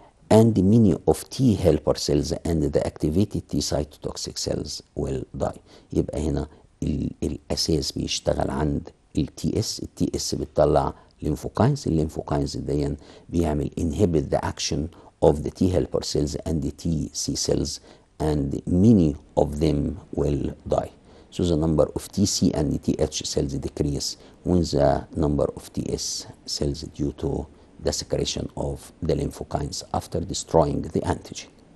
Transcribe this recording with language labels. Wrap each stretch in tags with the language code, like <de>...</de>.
<en>And many of T helper cells and the activated T cytotoxic cells will die.</en> <ar>يبقى هنا الأساس بيشتغل عند التي اس بتطلع lymphokynes. الليمفوكاينز دي بيعمل</ar> <en>inhibit the action of the T helper cells and the TC cells and many of them will die. So the number of TC and TH cells decrease when the number of TS cells due to the secretion of the lymphokines after destroying the antigen.</en>